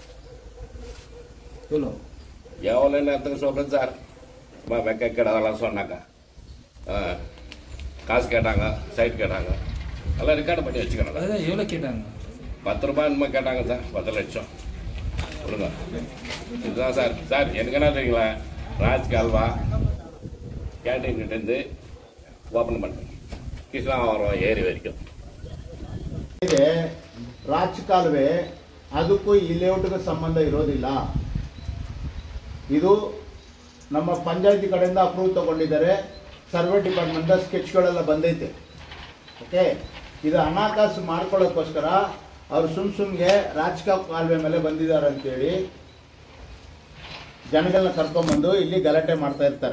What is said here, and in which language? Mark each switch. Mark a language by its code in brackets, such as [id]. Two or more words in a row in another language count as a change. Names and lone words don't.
[ta] எவ்வளோ நேரத்துக்கு சொல்றேன் சார், வெக்க கேட்டதெல்லாம் சொன்னாங்க, காசு கேட்டாங்க, சைட் கேட்டாங்க, எல்லாம் ரெக்கார்டு பண்ணி வச்சுக்கிறாங்க. எவ்வளோ கேட்டாங்க? 10 ரூபாய் என்னமோ கேட்டாங்க சார், 10 லட்சம் கொடுங்க. இதுதான் சார். சார் எனக்கு என்ன தெரியுங்களா, ராஜ்கல்வா கேண்டீன் கிட்டேருந்து ஓப்பன் பண்ணேன், கிருஷ்ணாவரம் [kn] ಏರಿ ವರೆಗೂ ಇದೆ. ರಾಜಕಾಲುವೆ ಅದಕ್ಕೂ ಈ ಲೇಔಟ್ಗೆ ಸಂಬಂಧ ಇರೋದಿಲ್ಲ. ಇದು ನಮ್ಮ ಪಂಚಾಯತಿ ಕಡೆಯಿಂದ ಅಪ್ರೂವ್ ತಗೊಂಡಿದ್ದಾರೆ, [en] survey department [kn] ಸ್ಕೆಚ್ಗಳೆಲ್ಲ ಬಂದೈತೆ. ಓಕೆ, ಇದು ಹಣಕಾಸು ಮಾಡ್ಕೊಳ್ಳೋಕ್ಕೋಸ್ಕರ ಅವರು ಸುಮ್ಗೆ ರಾಜಕಾಲುವೆ ಮೇಲೆ ಬಂದಿದ್ದಾರೆ ಅಂತೇಳಿ ಜನಗಳನ್ನ ಕರ್ಕೊಂಡ್ಬಂದು ಇಲ್ಲಿ ಗಲಾಟೆ ಮಾಡ್ತಾ ಇರ್ತಾರೆ.